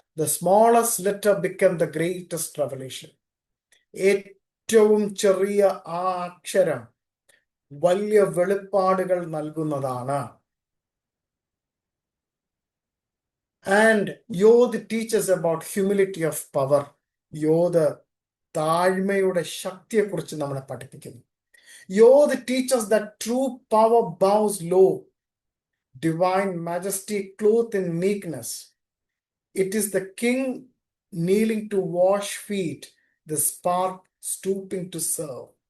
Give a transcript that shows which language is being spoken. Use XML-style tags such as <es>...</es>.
<en>The smallest letter became the greatest revelation.</en> <ml>ഏറ്റവും ചെറിയ ആ അക്ഷരം വലിയ വെളിപ്പാടുകൾ നൽകുന്നതാണ്.</ml> <en>And Yod teaches about humility of power.</en> <ml>യോദ് താഴ്മയുടെ ശക്തിയെക്കുറിച്ച് നമ്മളെ പഠിപ്പിക്കുന്നു.</ml> <en>Yod teaches that true power bows low, divine majesty clothed in meekness. It is the king kneeling to wash feet, the spark stooping to serve.</en>